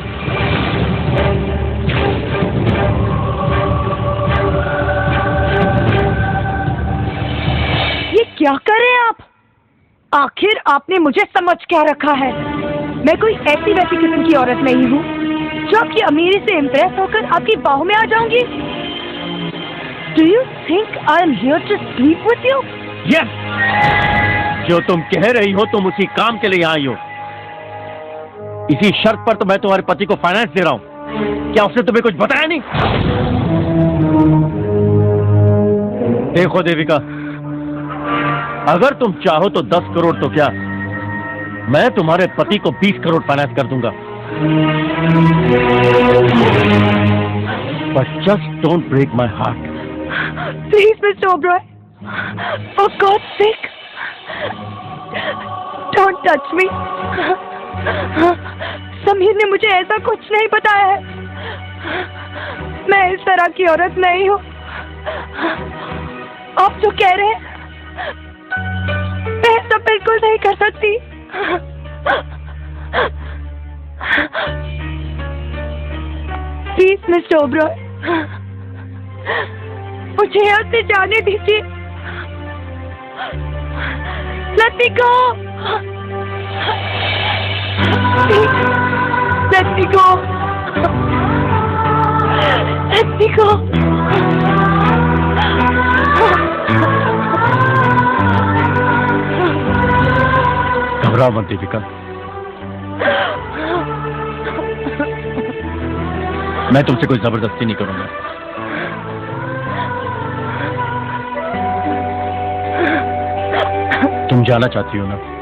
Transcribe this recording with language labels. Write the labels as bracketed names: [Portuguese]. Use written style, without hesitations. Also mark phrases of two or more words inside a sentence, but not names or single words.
[Hindi] ये क्या कर रहे हैं आप? आखिर आपने मुझे समझ क्या रखा है? मैं कोई ऐसी वैसी किस्म की औरत नहीं हूँ जो आपकी अमीरी से इम्प्रेस होकर आपकी बाहों में आ जाऊंगी। [English] Do you think I'm here to sleep with you? Yes! [Hindi] जो तुम कह रही हो तुम उसी काम के लिए आई हो। इसी शर्त पर तो मैं तुम्हारे पति को फाइनेंस दे रहा हूँ। क्या उसने तुम्हें कुछ बताया नहीं? देखो देविका, अगर तुम चाहो तो 10 करोड़ तो क्या, मैं तुम्हारे पति को 20 करोड़ फाइनेंस कर दूंगा। [English] But just don't break my heart. Please, Mr. Oberoi, for God's sake, don't touch me. [Hindi] समीर ने मुझे ऐसा कुछ नहीं बताया है। मैं इस तरह की औरत नहीं हूँ। आप जो कह रहे हैं मैं ऐसा बिल्कुल नहीं कर सकती। [English] please mister [Hindi] ओबरॉय, मुझे यहाँ से जाने दीजिए। [English] Let me go. Let me go. Let me go. [Hindi] घबराओ मत देविका, मैं तुमसे कोई जबरदस्ती नहीं करूंगा। तुम जाना चाहती हो ना?